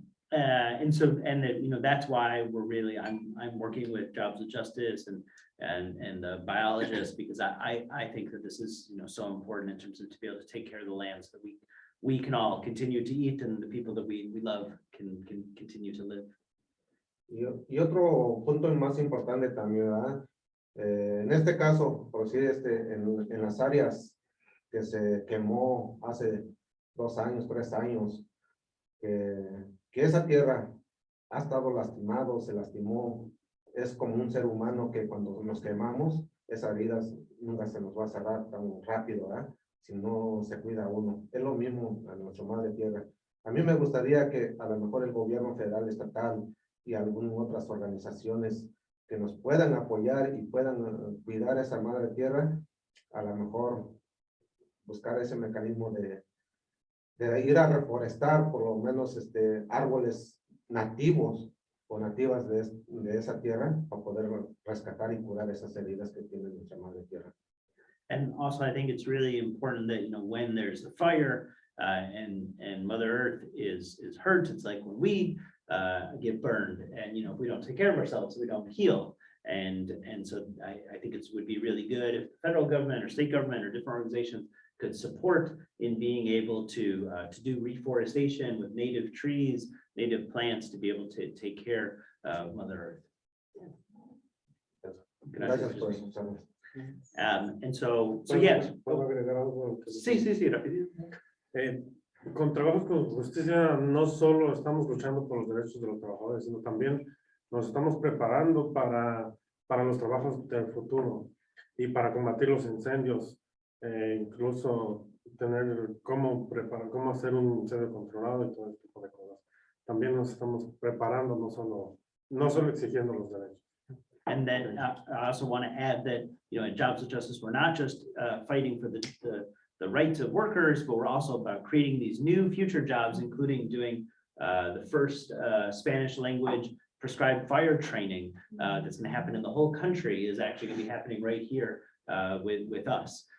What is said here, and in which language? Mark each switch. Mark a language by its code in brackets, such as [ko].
[en] That's why I'm working with Jobs with Justice and the biologists, because I think that this is, so important in terms of to be able to take care of the land so that we can all continue to eat and the people that we love can continue to live. [es] Y otro punto más importante también, ¿verdad? En este caso, por decir, en las áreas que se quemó hace 2 años, 3 años, que esa tierra ha estado lastimado, se lastimó, es como un ser humano que cuando nos quemamos, esa herida nunca se nos va a cerrar tan rápido, ¿verdad? Si no se cuida uno. Es lo mismo a nuestra madre tierra. A mí me gustaría que a lo mejor el gobierno federal, estatal y algunas otras organizaciones que nos puedan apoyar y puedan cuidar esa madre tierra, a lo mejor buscar ese mecanismo de ir a reforestar por lo menos árboles nativos o nativas de esa tierra para poder rescatar y curar esas heridas que tiene nuestra madre tierra. [en] And also, I think it's really important that, when there's a fire and Mother Earth is hurt, it's like when we get burned and, if we don't take care of ourselves, we don't heal. And so I think it would be really good if the federal government or state government or different organizations could support in being able to do reforestation with native trees, native plants to be able to take care of Mother Earth. [es] Gracias por escucharnos. [en] And so yes. [es] ¿Puedo agregar algo? Sí, sí, sí, rápido. Con trabajos con justicia no solo estamos luchando por los derechos de los trabajadores, sino también nos estamos preparando para los trabajos del futuro y para combatir los incendios, incluso tener cómo preparar, cómo hacer un incendio controlado y todo este tipo de cosas. También nos estamos preparando, no solo exigiendo los derechos. [en] And then I also want to add that, in Jobs of Justice, we're not just fighting for the rights of workers, but we're also about creating these new future jobs, including doing the first Spanish language prescribed fire training that's going to happen in the whole country is actually going to be happening right here with us.